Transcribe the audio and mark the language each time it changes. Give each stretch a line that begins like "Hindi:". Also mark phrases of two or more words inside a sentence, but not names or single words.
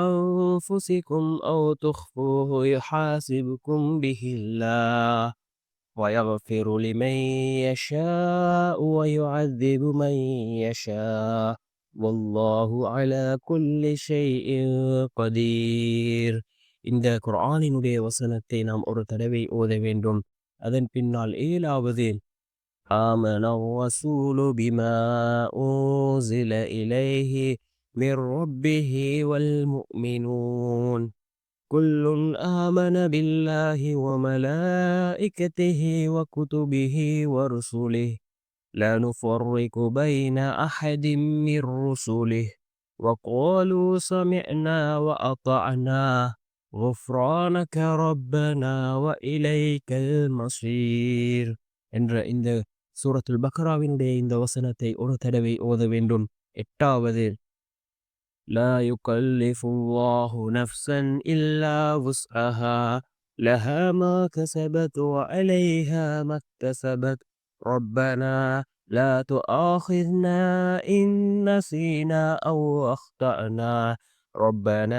Arabic: أنفسكم أو تخفوه يحاسبكم به الله ويغفر لمن يشاء ويعذب من يشاء والله على كل شيء قدير.
Tamil: இந்த குர்ஆனினுடைய வசனத்தை நாம் ஒரு தடவை ஓத வேண்டும். அதன் பின்னால் ஏழாவது
Arabic: آمن الرسول بما أنزل إليه من ربه والمؤمنون كل آمن بالله وملائكته وكتبه ورسله لا نفرق بين أحد من رسله وقالوا سمعنا وأطعنا غفرانك ربنا وإليك المصير.
Tamil: என்ற இந்த சூரத்துல் பக்ராவினுடைய இந்த வசனத்தை ஒரு தடவை ஓத வேண்டும்.
Arabic: எட்டாவது لا يكلف الله نفسا إلا وسعها لها ما كسبت وعليها ما اكتسبت ربنا لا تؤاخذنا إن نسينا أو أخطأنا ربنا